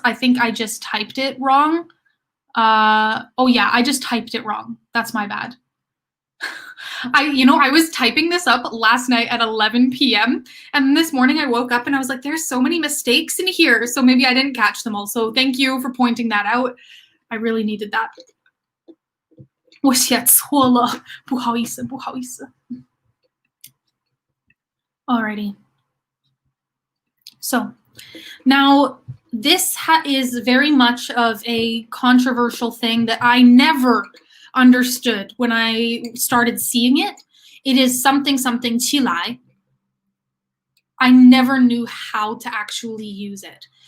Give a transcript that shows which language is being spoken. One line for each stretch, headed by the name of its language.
English: I think I just typed it wrong. Oh yeah, I just typed it wrong. That's my bad. I was typing this up last night at 11 p.m. and this morning I woke up and I was like, there's so many mistakes in here. So maybe I didn't catch them all. So thank you for pointing that out. I really needed that.
Chinese: 我写错了，不好意思，不好意思。
English: Alrighty. So now this is very much of a controversial thing that I never understood when I started seeing it. It is something 起来. I never knew how to actually use it.